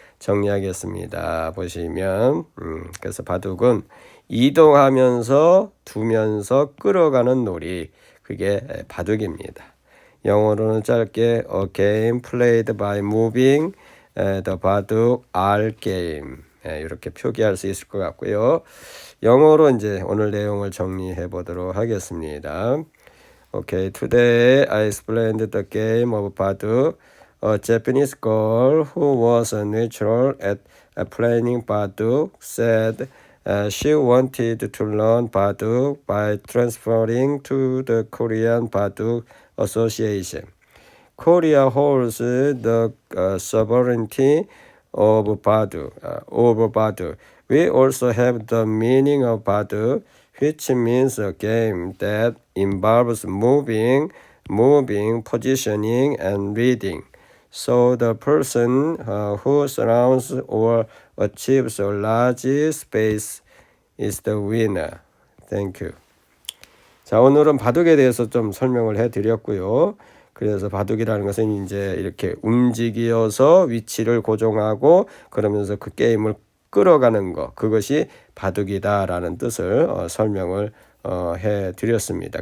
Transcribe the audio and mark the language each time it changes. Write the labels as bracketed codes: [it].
[ko] 정리하겠습니다. 보시면 그래서 바둑은 이동하면서 두면서 끌어가는 놀이, 그게 바둑입니다. 영어로는 짧게 [en] A game played by moving the 바둑 R game, [ko] 이렇게 표기할 수 있을 것 같고요. 영어로 이제 오늘 내용을 정리해 보도록 하겠습니다. [en] Okay, today I explained the game of Baduk. A Japanese girl who was a natural at playing Baduk said she wanted to learn Baduk by transferring to the Korean Baduk Association. Korea holds the sovereignty of Baduk. We also have the meaning of Baduk, which means a game that involves moving, positioning, and reading. So the person who surrounds or achieves a large space is the winner. Thank you. [ko] 자, 오늘은 바둑에 대해서 좀 설명을 해드렸고요. 그래서 바둑이라는 것은 이제 이렇게 움직여서 위치를 고정하고 그러면서 그 게임을 끌어가는 것, 그것이 바둑이다라는 뜻을 설명을 해드렸습니다.